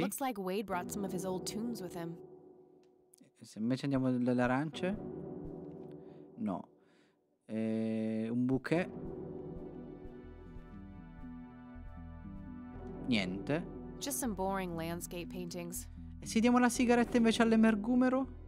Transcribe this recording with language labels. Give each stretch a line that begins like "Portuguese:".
English: Looks like Wade brought some of his old tunes with him.
Italian: Se invece andiamo delle arance? No. Un bouquet? Niente.
English: Just some boring landscape paintings.
Italian: E se diamo la sigaretta invece all'emergumero?